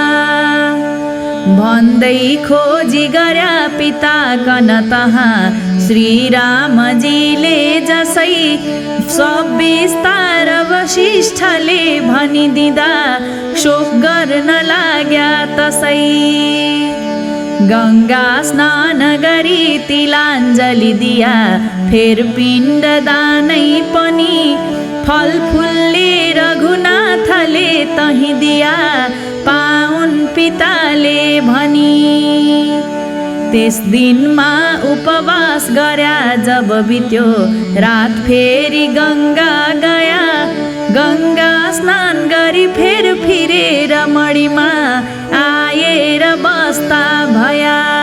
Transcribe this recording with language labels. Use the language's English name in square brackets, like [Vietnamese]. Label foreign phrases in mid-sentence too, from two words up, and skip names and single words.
[Nepali] भन्दै खोजी गर्या पिता कन तहाँ श्रीरामजीले जसै, सब विस्तार वशिष्ठले भनिदिँदा शोक गर्न लाग्या तसै। गङ्गा स्नान गरी तिलाञ्जली दिया, फेर पिण्ड दानै पनि फलफुलले रघुनाथले तही दिया, पाउन् पिताले भनी। त्यस दिनमा उपवास गर्या जब बित्यो रात फेरि गङ्गा गया, गङ्गा स्नान गरी फेर फिरेर मडीमा आएर बस्ता भया।